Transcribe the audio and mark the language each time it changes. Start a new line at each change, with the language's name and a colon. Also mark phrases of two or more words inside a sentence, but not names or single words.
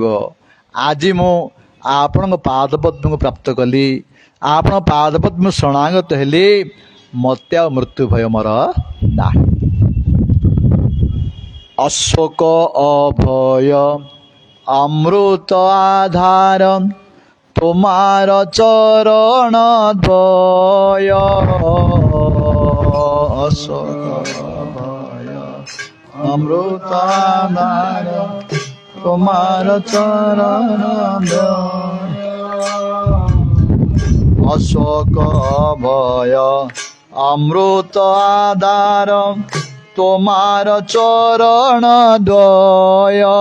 Odia: ଆଜି ମୁଁ ଆପଣଙ୍କ ପାଦ ପଦ୍ମକୁ ପ୍ରାପ୍ତ କଲି, ଆପଣଙ୍କ ପାଦ ପଦ୍ମ ଶରଣାଗତ ହେଲି, ମୋତେ ଆଉ ମୃତ୍ୟୁ ଭୟ ମୋର ନାହିଁ। ଅଶୋକ ଅଭୟ ଅମୃତ ଆଧାର
Bangla: তোমার চরণ দ্বয় অমৃতাধার তোমার চরণ অশোক ভয় অমৃত আধার তোমার চরণ দয়